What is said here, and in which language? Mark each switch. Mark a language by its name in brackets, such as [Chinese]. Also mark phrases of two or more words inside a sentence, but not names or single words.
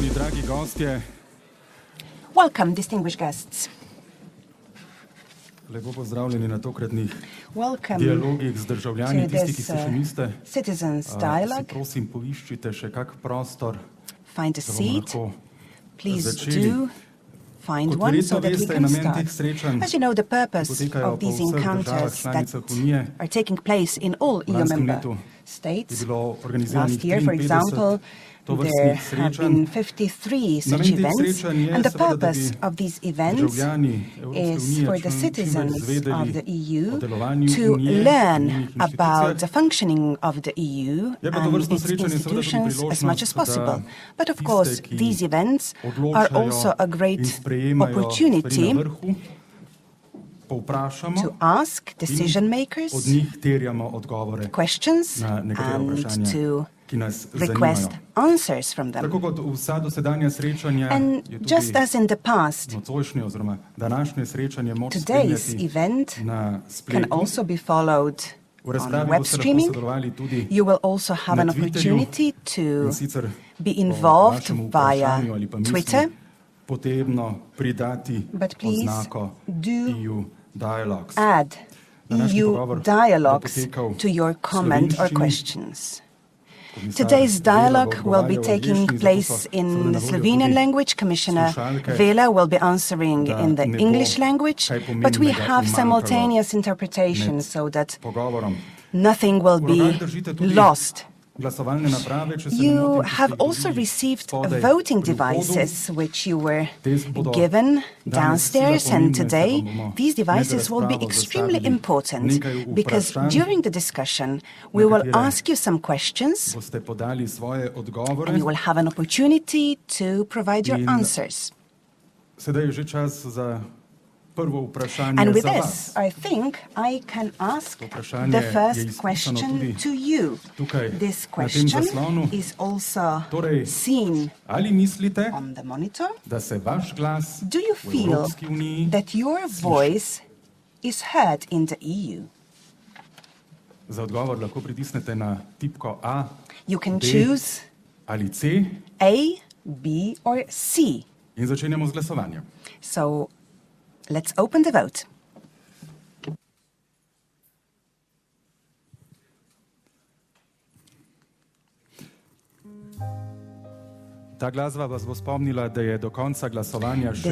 [Slovenian] Dragi gostje, [English] Welcome, distinguished guests. [Slovenian] lepo pozdravljeni na tokratnih [English] Welcome [Slovenian] dialogih z državljani, [English] to [Slovenian] tisti, ki [English] this [Slovenian] se še niste. [English] citizens [Slovenian] Si [English] dialogue. [Slovenian] prosim, poiščite še kak prostor, [English] Find a [Slovenian] da bomo [English] seat. [Slovenian] lahko [English] Please [Slovenian] začeli. [English] do find [Slovenian] Kot [English] one [Slovenian] verjetno [English] so that we [Slovenian] veste, je [English] can [Slovenian] namen [English] start. [Slovenian] teh srečanj, [English] As you know, the [Slovenian] ki [English] purpose [Slovenian] potekajo [English] of [Slovenian] po [English] these [Slovenian] vseh državah [English] encounters that [Slovenian] članicah Unije. [English] are taking place in all [Slovenian] V [English] EU [Slovenian] lanskem [English] member [Slovenian] letu je [English] states. [Slovenian] bilo organiziranih [English] Last year, for [Slovenian] 53 [English] example, there [Slovenian] tovrstnih [English] have [Slovenian] srečanj. [English] been 53 such [Slovenian] Namen teh [English] events, [Slovenian] srečanj je [English] and the [Slovenian] seveda, da bi [English] purpose of these events [Slovenian] državljani Evropske [English] is [Slovenian] unije [English] for the [Slovenian] čim več [English] citizens [Slovenian] izvedeli [English] of the [Slovenian] o [English] EU [Slovenian] delovanju [English] to [Slovenian] Unije, [English] learn [Slovenian] njenih [English] about [Slovenian] institucijah. [English] the functioning of the EU [Slovenian] Je pa [English] and [Slovenian] tovrstno [English] its [Slovenian] srečanje seveda tudi [English] institutions as much as [Slovenian] priložnost, [English] possible. [Slovenian] da [English] But of [Slovenian] tiste, [English] course, [Slovenian] ki [English] these events are [Slovenian] odločajo [English] also a [Slovenian] in [English] great [Slovenian] sprejemajo [English] opportunity [Slovenian] stvari na vrhu, povprašamo [English] to ask [Slovenian] in [English] decision [Slovenian] od [English] makers [Slovenian] njih terjamo odgovore [English] questions [Slovenian] na nekatera [English] and [Slovenian] vprašanja, [English] to [Slovenian] ki nas [English] request [Slovenian] zanimajo. [English] answers from [Slovenian] Tako [English] them. [Slovenian] kot vsa dosedanja srečanja [English] And [Slovenian] je [English] just [Slovenian] tudi [English] as in the past, [Slovenian] nocojšnje oziroma današnje srečanje moč [English] today's [Slovenian] spremljati [English] event [Slovenian] na [English] can [Slovenian] spletu. [English] also be followed [Slovenian] V [English] on [Slovenian] razpravi [English] web [Slovenian] boste lahko [English] streaming. [Slovenian] sodelovali tudi [English] You will also have [Slovenian] na [English] an [Slovenian] Twitterju, [English] opportunity to [Slovenian] in sicer [English] be [Slovenian] po [English] involved [Slovenian] vašemu [English] via [Slovenian] vprašanju ali pa misli [English] Twitter. [Slovenian] potrebno pridati [English] But please [Slovenian] oznako [English] do [Slovenian] EU Dialogues. [English] add [Slovenian] Današnji [English] EU [Slovenian] pogovor bo [English] dialogues [Slovenian] potekal [English] to your [Slovenian] v [English] comment or [Slovenian] slovenščini. [English] questions. [Slovenian] Komisar [English] Today's [Slovenian] Vela bo [English] dialogue will be [Slovenian] odgovarjal v [English] taking [Slovenian] angleščini, zato [English] place [Slovenian] so [English] in [Slovenian] seveda [English] the [Slovenian] na voljo [English] Slovenian [Slovenian] tudi [English] language. Commissioner [Slovenian] slušalke, [English] Vela will be answering [Slovenian] da [English] in the [Slovenian] ne bo [English] English language, [Slovenian] kaj [English] but we [Slovenian] pomembnega [English] have [Slovenian] umanjkalo [English] simultaneous interpretation [Slovenian] med [English] so that [Slovenian] pogovorom. [English] nothing will [Slovenian] V [English] be [Slovenian] rokah držite tudi [English] lost. [Slovenian] glasovalne naprave, če se ne [English] You [Slovenian] motim, ki ste [English] have [Slovenian] jih [English] also [Slovenian] dobili [English] received [Slovenian] spodaj [English] voting [Slovenian] pri vhodu. [English] devices which you were [Slovenian] Te bodo [English] given [Slovenian] danes [English] downstairs, [Slovenian] sila [English] and [Slovenian] pomembne, [English] today [Slovenian] saj vam bomo [English] these [Slovenian] med [English] devices will be [Slovenian] razpravo [English] extremely [Slovenian] zastavili [English] important [Slovenian] nekaj [English] because [Slovenian] vprašanj, [English] during the discussion we will [Slovenian] katere [English] ask you some questions [Slovenian] boste podali svoje odgovore. [English] and you will have an opportunity to provide your [Slovenian] In [English] answers. [Slovenian] Sedaj je že čas za prvo vprašanje [English] And with [Slovenian] za [English] this, [Slovenian] vas. [English] I think I can ask [Slovenian] To vprašanje [English] the [Slovenian] je [English] first [Slovenian] izpisano [English] question [Slovenian] tudi [English] to you. [Slovenian] tukaj [English] This [Slovenian] na tem [English] question [Slovenian] zaslonu. [English] is also [Slovenian] Torej, [English] seen [Slovenian] ali mislite, [English] on the monitor. [Slovenian] da se vaš glas [English] Do you [Slovenian] v [English] feel [Slovenian] Evropski uniji [English] that your voice is heard in the EU? [Slovenian] za odgovor lahko pritisnete na tipko A, [English] You can [Slovenian] B [English] choose [Slovenian] ali C [English] A, B, or C. [Slovenian] in začenjamo z glasovanjem. [English] So let's open the vote. [Slovenian] Ta glasba vas bo spomnila, da je do konca glasovanja še